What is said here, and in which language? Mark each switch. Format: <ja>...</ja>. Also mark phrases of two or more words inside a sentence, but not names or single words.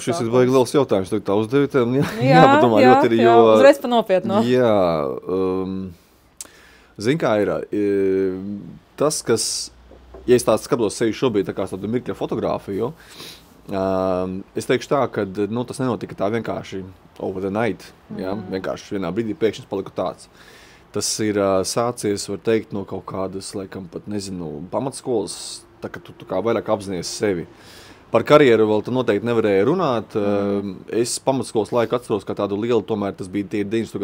<lv>Šis ir baigi liels jautājums, tu tā uzdevi, jāpadomā ļoti ir, jo... uzreiz pa nopietno. Jā, zin kā ir, tas, kas, ja es tāds skatos sevi šobrīd, tā kā tādu mirkļa fotogrāfiju, es teikšu tā, ka tas nenotika tā vienkārši</lv> <en>over the night,</en> <lv>vienkārši vienā brīdī pēkšņi paliku tāds. Tas ir sācies, var teikt, no kaut kādas, laikam pat, nezinu, pamatskolas, tā ka tu kā vairāk apzinies sevi. Par karjeru vēl tu noteikti nevarēja runāt. Es pamatskolas laiku atceros, ka tādu lielu, tomēr tas bija tie 90.</lv>